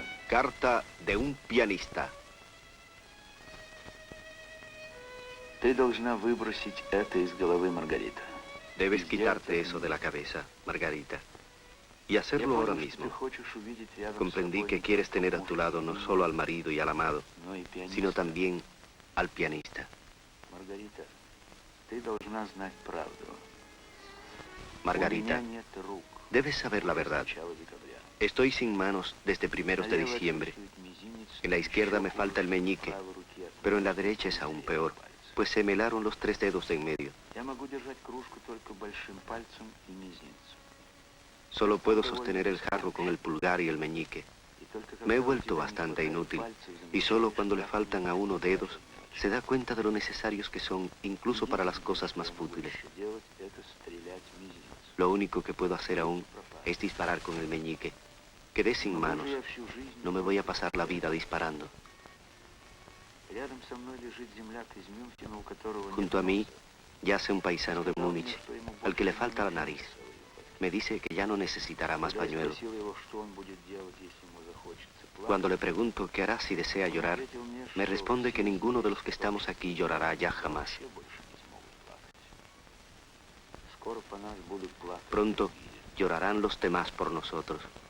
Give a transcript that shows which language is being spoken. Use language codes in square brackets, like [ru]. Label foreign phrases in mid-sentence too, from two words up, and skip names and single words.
[es] Carta de un pianista. [ru] Ты должна выбросить это из головы, Маргарита. [es] Debes quitarte eso de la cabeza, Margarita. Y hacerlo ahora [ru] Ты [es] mismo. [ru] хочешь увидеть рядом с [es] Comprendí [ru] собой [es] que quieres tener a tu lado no solo al marido y al amado, [ru] но и пианиста. [es] sino también al pianista. [ru] Маргарита, ты должна знать правду. У [es] Margarita, [ru] меня нет рук. [es] debes saber la [ru] с [es] verdad. [ru] начала декабря. [es] Estoy sin manos desde primeros de [ru] Налево [es] diciembre. [ru] отсутствует мизинец, [es] En la izquierda me [ru] еще [es] falta el [ru] хуже, [es] meñique, [ru] правой руки от [es] pero en la derecha es aún peor, pues se me helaron los 3 dedos de en medio. [ru] Я могу держать кружку только большим пальцем и мизинцем. [es] Solo puedo sostener el jarro con el pulgar y el meñique. [ru] И только когда [es] Me he [ru] у [es] vuelto [ru] тебя не [es] bastante [ru] хватает [es] inútil, [ru] пальцев, [es] y solo [ru] замечаешь, [es] cuando le [ru] как [es] faltan a uno dedos, se da cuenta de lo necesarios que son, incluso para las cosas más fútiles. [ru] делать это стрелять мизинцем. [es] Lo único que puedo hacer aún es disparar con el meñique. Quedé sin manos. [ru] Я всю жизнь [es] No me voy a pasar la vida disparando. [ru] Рядом со мной лежит земляк из Мюнхена, у которого нет [es] Junto a mí [ru] носа. [es] yace un paisano de [ru] Сказал мне, [es] Múnich, [ru] что ему [es] al que le [ru] больше [es] falta la [ru] не [es] nariz. [ru] нужен носовой платок. [es] Me dice que ya no necesitará más [ru] Когда я [es] pañuelos. [ru] спросил его, что он будет делать, если ему захочется [es] Cuando le pregunto qué hará si desea llorar, me responde que ninguno de los que estamos aquí llorará ya jamás. Pronto llorarán los demás por nosotros.